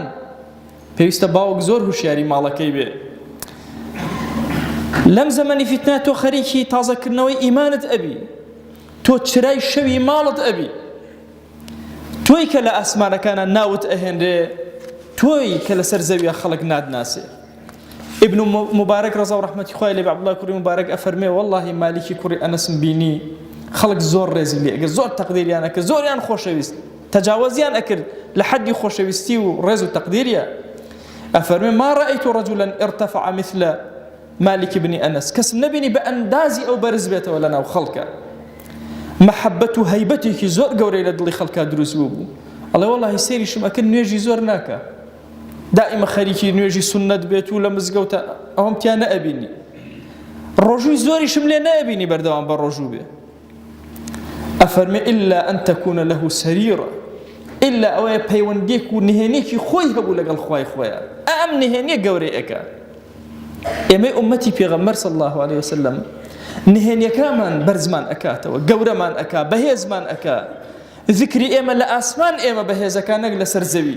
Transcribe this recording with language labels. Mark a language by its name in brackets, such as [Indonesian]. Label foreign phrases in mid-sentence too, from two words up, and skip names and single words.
[Central Kurdish] پێویستە باوک زۆر هوشیاری ماڵەکەی بێ. لەم زەمەنی فتنە تۆ خەریکی تازەکردنەوەی ئیمانت ئەبی، تۆ چرای شەوی ماڵت ئەبی، تۆی کە لە ئاسمانەکانە ناوت ئەهێنرێ، تۆی کە لەسەر زەویە خەڵک نادناسێ. ابن مبارك رضا و رحمەتی خوای لێ بێ عەبدوڵڵای کوڕی مبارک ئەفەرمێ وەڵڵاهی مالیکی کوڕی ئەنەسم بینی خەڵک زۆر ڕێزی لێ ئەگەر زۆر تەقدیریان ئەکرد، زۆریان خۆشەویست، تەجاوزیان ئەکرد لە حەدی خۆشەویستی و ڕێز و تەقدیریە. [Arabic] ئەفەرمێ ما رأيت رجلا ارتفع مثل مالك بن أنس، [Central Kurdish] کەسم نەبینی بە ئەندازی ئەو بەرز بێتەوە لە ناو خەڵکە، محەبەت و هەیبەتێکی زۆر گەورەی لە دڵی خەڵکا دروست بوو. ئەڵێ وەڵڵاهی سەیریشم ئەکرد نوێژی زۆر ناکە، دائما خەریکی نوێژی سنت بێت و لە مزگەوتە ئەوەم تیان نەئەبینی، ڕۆژووی زۆریشم لێ نەئەبینی بەردەوام بە ڕۆژوو بێ. ئەفەرمێ [Arabic] إلا أن تكون له سريرة، [Central Kurdish] إلا ئەوەیە پەیوەندێک و نهێنێکی خۆی هەبوو لەگەڵ خوای خۆیان، ئەم نهێنیە گەورەی ئەکا. ئێمەی ئومەتی پێغەمبەر [Arabic] صلی الله عليه وسلم [Central Kurdish] نهێنیەکانمان بەرزمان ئەکاتەوە، گەورەمان ئەکا، بەهێزمان ئەکا. ذکری ئێمە لە ئاسمان ئێمە بەهێزەکان نەک لەسەر زەوی.